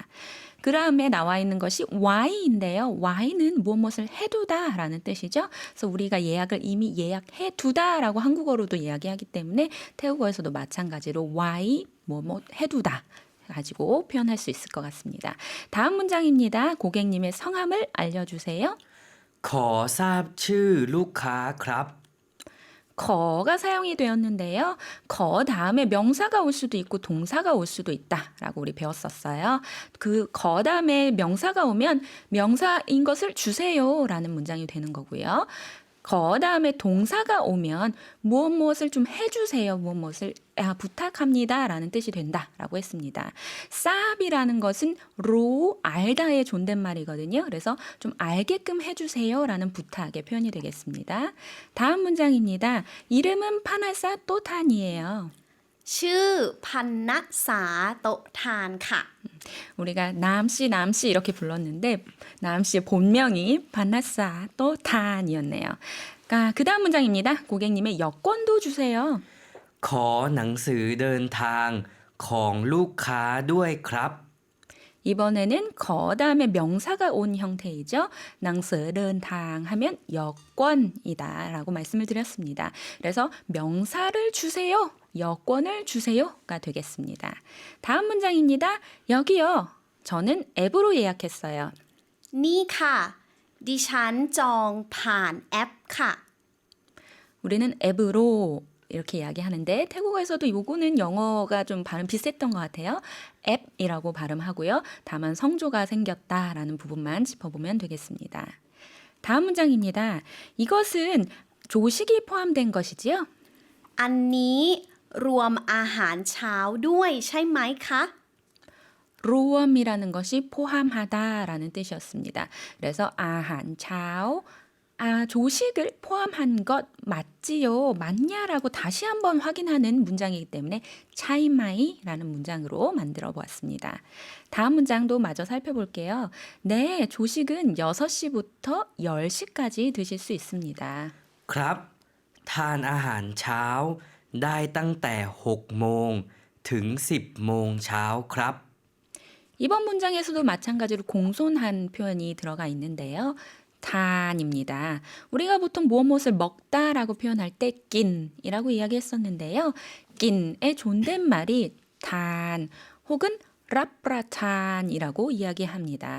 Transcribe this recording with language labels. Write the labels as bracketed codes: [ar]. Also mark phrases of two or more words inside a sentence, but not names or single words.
[ko] 그 다음에 나와 있는 것이 why인데요. why는 무엇을 해두다 라는 뜻이죠. 그래서 우리가 예약을 이미 예약해 두다라고 한국어로도 이야기하기 때문에 태국어에서도 마찬가지로 why 뭐뭐 해두다 가지고 표현할 수 있을 것 같습니다. 다음 문장입니다. 고객님의 성함을 알려주세요. [th] ขอทราบชื่อลูกค้าครับ [ko] 거가 사용이 되었는데요. 거 다음에 명사가 올 수도 있고 동사가 올 수도 있다라고 우리 배웠었어요. 그 거 다음에 명사가 오면 명사인 것을 주세요라는 문장이 되는 거고요. 거 다음에 동사가 오면 무엇을 좀 해주세요. 무엇을 부탁합니다라는 뜻이 된다라고 했습니다. 쌉이라는 것은 로 알다의 존댓말이거든요. 그래서 좀 알게끔 해주세요라는 부탁의 표현이 되겠습니다. 다음 문장입니다. 이름은 파나사 또탄이에요. [th] ชื่อพันณษาโตะทานค่ะ [ko] 우리가 남씨 이렇게 불렀는데 남씨의 본명이 파나사 또탄이었네요. 그 다음 문장입니다. 고객님의 여권도 주세요. [th] ขอหนังสือเดินทางของลูกค้าด้วยครับ [ko] 이번에는 거 다음에 명사가 온 형태이죠. 낭스 đơn 당 하면 여권이다 라고 말씀을 드렸습니다. 그래서 명사를 주세요. 여권을 주세요가 되겠습니다. 다음 문장입니다. 여기요. 저는 앱으로 예약했어요. [th] นี่ค่ะ ดิฉันจองผ่านแอปค่ะ [ko] 우리는 앱으로 이렇게 이야기하는데 태국어에서도 요거는 영어가 좀 발음 비슷했던 것 같아요. 앱이라고 발음하고요. 다만 성조가 생겼다라는 부분만 짚어보면 되겠습니다. 다음 문장입니다. 이것은 조식이 포함된 것이지요? [th] อันนี้รวมอาหารเช้าด้วยใช่ไหมคะ [ko] 로엄이라는 것이 포함하다라는 뜻이었습니다. 그래서 [th] อาหาร เช้า [ko] 조식을 포함한 것 맞지요? 맞냐라고 다시 한번 확인하는 문장이기 때문에 차이마이라는 문장으로 만들어 보았습니다. 다음 문장도 마저 살펴볼게요. 네, 조식은 6시부터 10시까지 드실 수 있습니다. [th] ครับ ทานอาหารเช้าได้ตั้งแต่6โมงถึง10โมงเช้าครับ [ko] 이번 문장에서도 마찬가지로 공손한 표현이 들어가 있는데요. 단입니다. 우리가 보통 무엇을 먹다라고 표현할 때 낀이라고 이야기했었는데요. 낀의 존댓말이 단 혹은 라프라탄이라고 이야기합니다.